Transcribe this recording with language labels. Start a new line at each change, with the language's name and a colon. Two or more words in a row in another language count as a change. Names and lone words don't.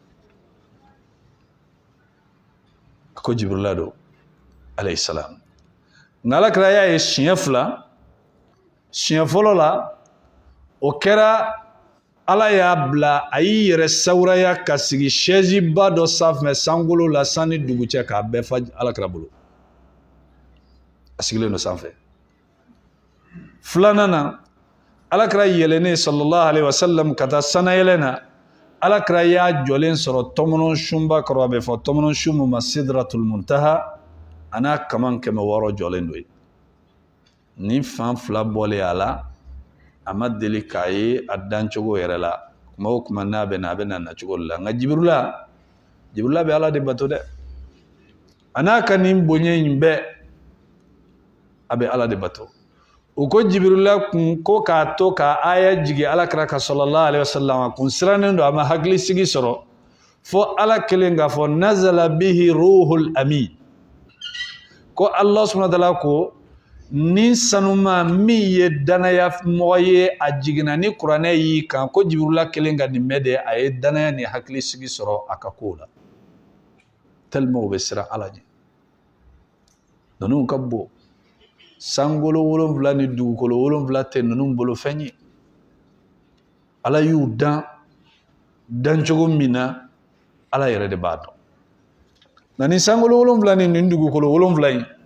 Bambara: a ko Jibrila don
Arabic: عليه السلام
Bambara: nka Alakira y'a ye siɲɛ 2 siɲɛ fɔlɔ la o kɛra Ala y'a bila a y'i yɛrɛ sawuraya ka sigi chaise ba dɔ sanfɛ sankolo la sanni dugu cɛ k'a bɛɛ fa Alakira bolo a sigilen don sanfɛ filanan na Alakira yɛlɛnen
Arabic: صلى الله عليه وسلم
Bambara: ka taa sanayɛlɛn na Alakira y'a jɔlen sɔrɔ tɔmɔnɔ sunba kɔrɔ a bɛ fɔ tɔmɔnɔ sun min ma Sidratul Muntaha a n'a kaman 600 jɔlen don yen ni fan 2 bɔlen a la a ma deli k'a ye a dancogo yɛrɛ la kuma o kuma n'a bɛ na a bɛ na nacogo la nka Jibrila bɛ Ala de bato dɛ a n'a ka nin bonya in bɛɛ a bɛ Ala de bato u ko Jibrila kun ko k'a to ka aya jigi Alakira ka
Arabic: صلى الله عليه وسلم
Bambara: a kun sirannen don a ma hakili sigi sɔrɔ fo Ala kelen k'a fɔ
Arabic: نزل به الروح الأمين
Bambara: ko
Arabic: الله سبحانه وتعالى
Bambara: ko ni sanuma min ye danaya mɔgɔ ye a jiginna ni kuranɛ y'i kan ko Jibrila kelen ka nin mɛn de a ye danaya ni hakili sigi sɔrɔ a ka kow la tellement u bɛ siran Ala ɲɛ ninnu ka bon sankolo 7 ni dugukolo 7 tɛ ninnu bolo fɛn ye Ala y'u dan cogo min na Ala yɛrɛ de b'a dɔn nka ni sankolo 7 ni nin dugukolo 7 in